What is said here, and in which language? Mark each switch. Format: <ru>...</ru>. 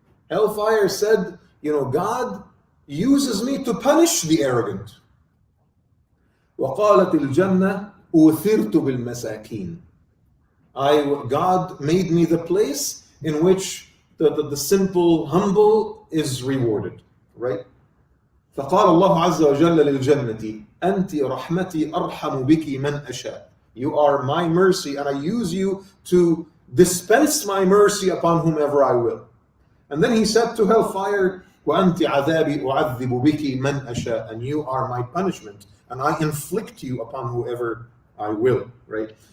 <en>Hellfire said, you know, God uses me to punish the arrogant.</en> <ar>وَقَالَتِ الْجَنَّةُ أُوثِرْتُ بِالْمَسَاكِينَ.</ar> <en>God made me the place in which the simple, humble is rewarded. Right?</en> <ar>فقال الله عز وجل للجنة أنت رحمتي أرحم بك من أشاء.</ar> <en>You are my mercy, and I use you to dispense my mercy upon whomever I will. And then he said to hellfire,</en> <ar>وأنت عذابي أعذب بك من أشاء.</ar> <en>And you are my punishment, and I inflict you upon whoever I will. Right?</en>